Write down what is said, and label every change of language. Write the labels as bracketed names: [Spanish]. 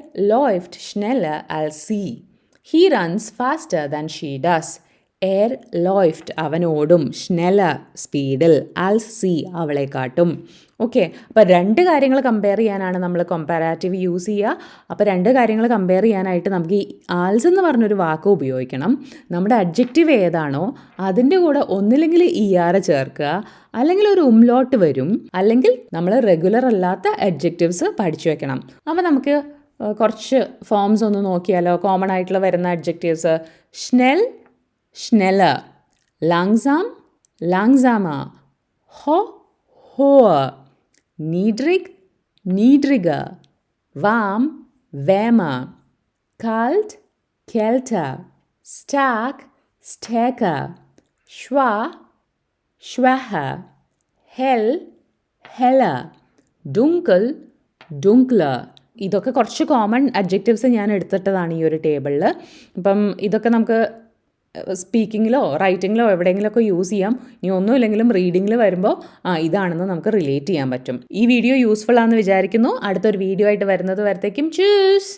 [German] läuft schneller als sie. [English] He runs faster than she does. [German] läuft [Malayalam] അവൻ ഓടും [German] schneller [Malayalam] സ്പീഡിൽ [German] als sie [Malayalam] അവളെക്കാട്ടും. Okay, അപ്പോൾ രണ്ട് കാര്യങ്ങൾ കമ്പയർ ചെയ്യാനാണ് നമ്മൾ കമ്പാരാറ്റീവ് യൂസ് ചെയ്യുക. അപ്പോൾ രണ്ട് കാര്യങ്ങൾ കമ്പയർ ചെയ്യാനായിട്ട് നമുക്ക് ഈ ആൽസ് എന്ന് പറഞ്ഞൊരു വാക്ക് ഉപയോഗിക്കണം. നമ്മുടെ അഡ്ജക്റ്റീവ് ഏതാണോ അതിൻ്റെ കൂടെ ഒന്നില്ലെങ്കിൽ ചേർക്കുക, അല്ലെങ്കിൽ ഒരു ഉംലോട്ട് വരും, അല്ലെങ്കിൽ നമ്മൾ റെഗുലർ അല്ലാത്ത അഡ്ജക്റ്റീവ്സ് പഠിച്ചു വെക്കണം. അപ്പോൾ നമുക്ക് കുറച്ച് ഫോംസ് ഒന്ന് നോക്കിയാലോ. കോമൺ ആയിട്ടുള്ള വരുന്ന adjectives: [German] schnell, schneller, langsam, langsamer, hoher, niedrig, niedriger, warm, wärmer, kalt, kälter, stark, stärker, schwach, schwächer, hell, heller, dunkel, dunkler. [Malayalam] ഇതൊക്കെ കുറച്ച് കോമൺ അഡ്ജക്റ്റീവ്സ് ഞാൻ എടുത്തിട്ടതാണ് ഈ ഒരു ടേബിളിൽ. അപ്പം ഇതൊക്കെ നമുക്ക് സ്പീക്കിങ്ങിലോ റൈറ്റിങ്ങിലോ എവിടെയെങ്കിലുമൊക്കെ യൂസ് ചെയ്യാം. ഇനി ഒന്നുമില്ലെങ്കിലും റീഡിങ്ങിൽ വരുമ്പോൾ ഇതാണെന്ന് നമുക്ക് റിലേറ്റ് ചെയ്യാൻ പറ്റും. ഈ വീഡിയോ യൂസ്ഫുൾ ആണെന്ന് വിചാരിക്കുന്നു. അടുത്തൊരു വീഡിയോ ആയിട്ട് വരുന്നത് വരത്തേക്കും ചൂസ്.